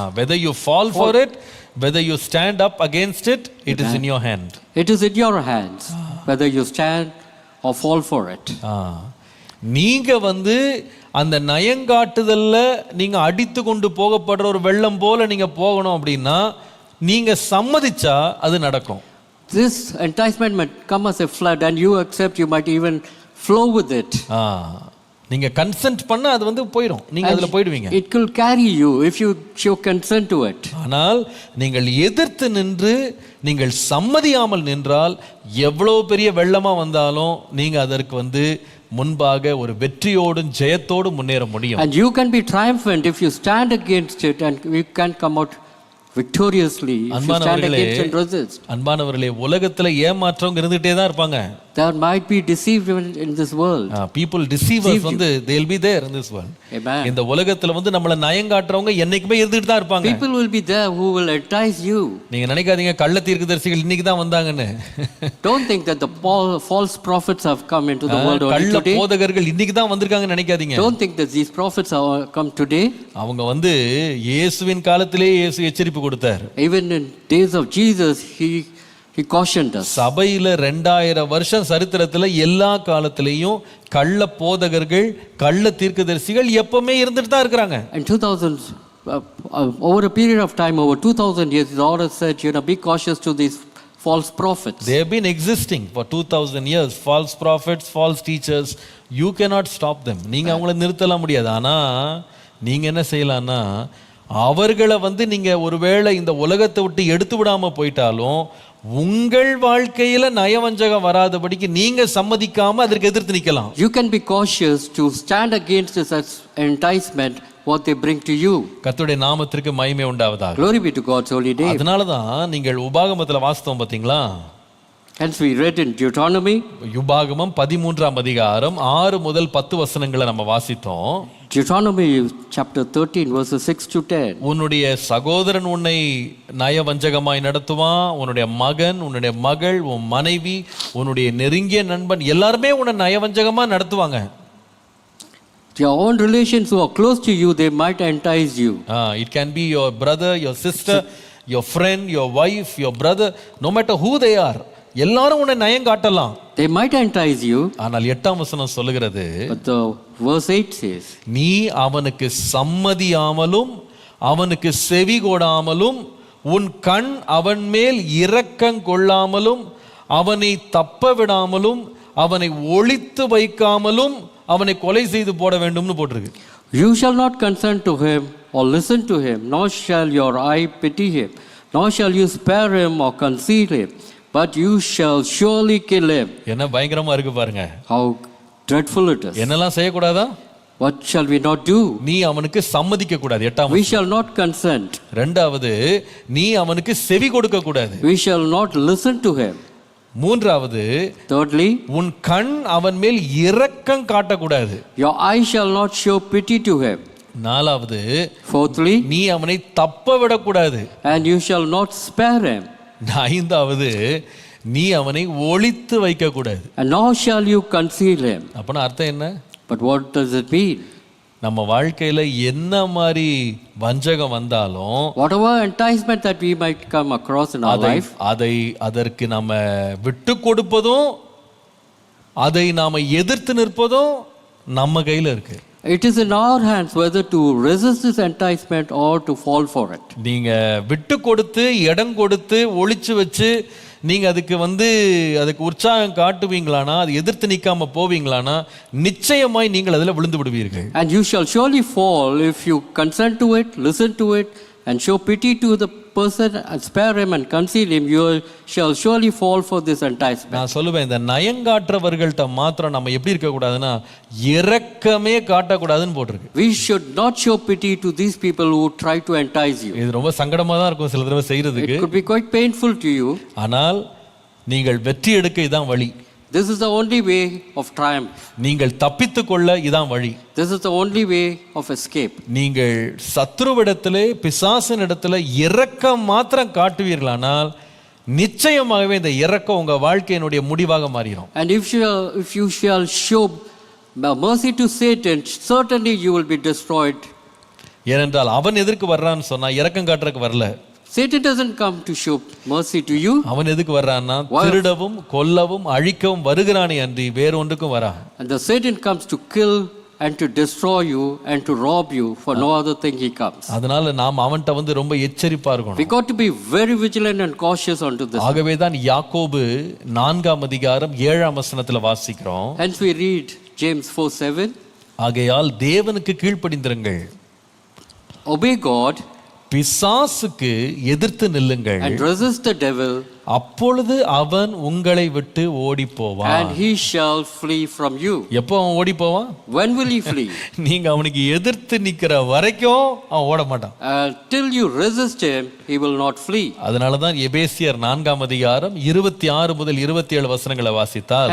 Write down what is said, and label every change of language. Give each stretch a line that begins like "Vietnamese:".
English: whether you fall for it, whether you stand up against it, it is in your hand. it is in your hands, whether you stand or fall for it.
Tamil: நீங்க வந்து அந்த நயங்காட்டுதல்ல நீங்க அடித்து கொண்டு போகப்படுற ஒரு வெள்ளம் போல நீங்க போகணும் அப்படின்னா நீங்க சம்மதிச்சா அது நடக்கும்.
English: this enticement might come as a flood and you accept, you might even flow with it.
Tamil: நீங்க கன்சென்ட் பண்ண அது வந்து போயிடும், நீங்க அதுல போய்டுவீங்க.
English: it will carry you if you show consent to it.
Tamil: ஆனால் நீங்கள் எதிர்த்து நின்று நீங்கள் சம்மதியாமல் நின்றால் எவ்வளவு பெரிய வெள்ளமா வந்தாலும் நீங்க அதற்கு வந்து முன்பாக ஒரு வெற்றியோடும் ஜெயத்தோடும் முன்னேற முடியும்.
English: and you can be triumphant if you stand against it, and you can come out victoriously if you stand against and resist.
Tamil: அன்பானவர்களே, உலகத்துல ஏமாற்றவங்க இருந்துட்டே தான் இருப்பாங்க.
English: there might be deceived in this world. people deceivers
Tamil: வந்து
English: they will be there in this world. Amen.
Tamil: இந்த உலகத்துல வந்து நம்மள நயங்காட்டுறவங்க என்னைக்குமே இருந்துட்டு தான் இருப்பாங்க.
English: people will be there who will entice you.
Tamil: நீங்க நினைக்காதீங்க கள்ள தீர்க்கதரிசிகள் இன்னைக்கு தான் வந்தாங்கன்னு.
English: don't think that the false prophets have come into the world only
Tamil: கள்ள
English: today.
Tamil: போதகர்கள் இன்னைக்கு தான் வந்திருக்காங்கன்னு நினைக்காதீங்க.
English: don't think that these prophets have come today.
Tamil: அவங்க வந்து இயேசுவின் காலத்திலே இயேசு எச்சரிப்பு கொடுத்தார்.
English: even in days of Jesus, he cautioned us.
Tamil: சபையில 2000 வருஷம் சரித்திரத்துல எல்லா காலத்திலேயும் கள்ள போதகர்கள் கள்ள தீர்க்கதரிசிகள் எப்பவுமே இருந்துட்டு தான் இருக்காங்க.
English: in 2000 over a period of time, over 2000 years, the Lord has said, be cautious to these false prophets. They have been existing for 2000 years. False prophets, false teachers, you cannot stop them.
Tamil: நீங்க அவங்கள நிறுத்தலாம் முடியாது. ஆனா நீங்க என்ன செய்யலாம்னா, அவர்களை வந்து நீங்க ஒருவேளை இந்த உலகத்தை விட்டு எடுத்து விடாம போயிட்டாலும் உங்கள் வாழ்க்கையில நயவஞ்சகம் வராதபடிக்கு நீங்க சம்மதிக்காம அதற்கு எதிர்த்து நிக்கலாம்.
English: you can be cautious to stand against this enticement what they bring to you.
Tamil: கர்த்தருடைய நாமத்திற்கு மகிமை உண்டாவதாக.
English: glory be to God's holy name.
Tamil: அதனால தான் நீங்கள் உபாகமத்துல வாசித்தோம் பாத்தீங்களா,
English: Hence we read in Deuteronomy,
Tamil: யுபாகமம் 13ஆம் அதிகாரம் 6 முதல் 10 வசனங்களை நம்ம வாசித்தோம்.
English: Deuteronomy chapter 13 verses 6 to 10.
Tamil: உன்னுடைய சகோதரன் உன்னை நயவஞ்சகமாய் நடத்துவான், உன்னுடைய மகன், உன்னுடைய மகள், உன் மனைவி, உன்னுடைய நெருங்கிய நண்பன் எல்லாருமே உன்னை நயவஞ்சகமா நடத்துவாங்க.
English: Your own relations who are close to you, they might entice you. It can be your brother, your sister, your friend, your wife, your brother, no matter who they are.
Tamil: எல்லாரும் உன்னை நயம் காட்டலாம்.
English: They might entice you.
Tamil: ஆனால் 8ஆம் வசனம் சொல்லுகிறது,
English: But the verse 8 says,
Tamil: நீ அவனுக்கு சம்மதியாமலும் அவனுக்கு செவி கொடாமலும் உன் கண் அவன் மேல் இரக்கம் கொள்ளாமலும் அவனை தப்ப விடாமலும் அவனை ஒளித்து வைக்காமலும் அவனை கொலை செய்து போட வேண்டும்னு போட்டிருக்கு.
English: You shall not consent to him or listen to him, nor shall your eye pity him, nor shall you spare him or conceal him, but you shall surely kill him.
Tamil: என்ன பயங்கரமா இருக்கு பாருங்க.
English: How dreadful it is.
Tamil: என்னெல்லாம் செய்யக்கூடாதா?
English: What shall we not do?
Tamil: நீ அவனுக்கு சம்மதிக்க கூடாது. 8ஆம்
English: We shall not consent.
Tamil: இரண்டாவது, நீ அவனுக்கு செவி கொடுக்க கூடாது.
English: We shall not listen to him.
Tamil: மூன்றாவது,
English: Thirdly,
Tamil: உன் கண் அவன் மேல் இரக்கம் காட்டக்கூடாது.
English: your eye shall not show pity to him.
Tamil: நாலாவது,
English: Fourthly,
Tamil: நீ அவனை தப்ப விடக்கூடாது.
English: and you shall not spare him.
Tamil: ஐந்தாவது, நீ அவனை ஒளித்து வைக்க கூடாது.
English: And nor shall you conceal him.
Tamil: அப்பனா அர்த்தம் என்ன?
English: But what does it mean?
Tamil: நம்ம வாழ்க்கையில என்ன மாதிரி வஞ்சகம் வந்தாலும்
English: Whatever enticement that we might come across in our life,
Tamil: அதற்கு நம்ம விட்டு கொடுப்பதும் அதை நாம எதிர்த்து நிற்பதும் நம்ம கையில இருக்கு.
English: it is in our hands whether to resist this enticement or to fall for it.
Tamil: நீங்க விட்டு கொடுத்து இடம் கொடுத்து ஒளிச்சு வச்சு நீங்க அதுக்கு உற்சாகம் காட்டுவீங்களானா, அது எதிர்த்து நிக்காம போவீங்களானா, நிச்சயமாய் நீங்கள் அதில் விழுந்து விடுவீர்கள்.
English: And you shall surely fall if you consent to it, listen to it, and show pity to the person and spare him and conceal him. You shall surely fall for this enticement.
Tamil: நான் சொல்லுவேன், இந்த நயங்காற்றவர்கள்ட்ட மாத்திரம் நம்ம எப்படி இருக்க கூடாதுன்னா, இரக்கமே காட்டக்கூடாதுன்னு போட்டிருக்கு.
English: We should not show pity to these people who try to entice you.
Tamil: இது ரொம்ப சங்கடமா தான் இருக்கும் சில தடவை செய்யறதுக்கு.
English: It could be quite painful to you.
Tamil: ஆனால் நீங்கள் வெற்றி எடுக்க இதான் வழி.
English: This is the only way of triumph.
Tamil: நீங்கள் தப்பித்து கொள்ள இதான் வழி.
English: This is the only way of escape.
Tamil: நீங்கள் சத்ருவிடத்திலே பிசாசினிடத்திலே இரக்கம் மாத்திரம் காட்டுவீர்களானால் நிச்சயமாகவே இந்த இரக்கம் உங்க வாழ்க்கையினுடைய முடிவாக மாறிடும்.
English: And if you shall show mercy to Satan, certainly you will be destroyed.
Tamil: ஏனென்றால் அவன் எதற்கு வர்றான்னு சொன்னா இரக்கம் காட்டுறதுக்கு வரல.
English: Satan doesn't come to show mercy to you.
Tamil: அவன் எதுக்கு வர்றான்னா திருடவும் கொல்லவும் அழிக்கவும் வருகிறானே அன்றி வேற ஒன்றுக்கும் வரா.
English: And the Satan comes to kill and to destroy you and to rob you. For no other thing he comes.
Tamil: அதனால நாம் அவன்கிட்ட ரொம்ப எச்சரிப்பா இருக்கணும்.
English: We got to be very vigilant and cautious onto this.
Tamil: ஆகவே தான் யாக்கோபு 4ஆம் அதிகாரம் 7ஆம் வசனத்துல வாசிக்கிறோம்.
English: Hence we read James 4:7.
Tamil: ஆகையால் தேவனுக்கு கீழ்ப்படிந்திருங்கள்,
English: Obey God,
Tamil: பிசாசுக்கு எதிர்த்து நில்லுங்கள்,
English: and resist the devil,
Tamil: அப்பொழுது அவன் உங்களை விட்டு ஓடி போவான்.
English: and he shall flee from you.
Tamil: எப்போ அவன் ஓடி போவான்?
English: When will he flee?
Tamil: நீங்க அவனுக்கு எதிர்த்து நிக்கிற வரைக்கும் அவன் ஓட மாட்டான்.
English: Till you resist him, he will not flee.
Tamil: அதனால தான் எபேசியர் 4ஆம் அதிகாரம் 26 முதல் 27 வசனங்களை வாசித்தால்,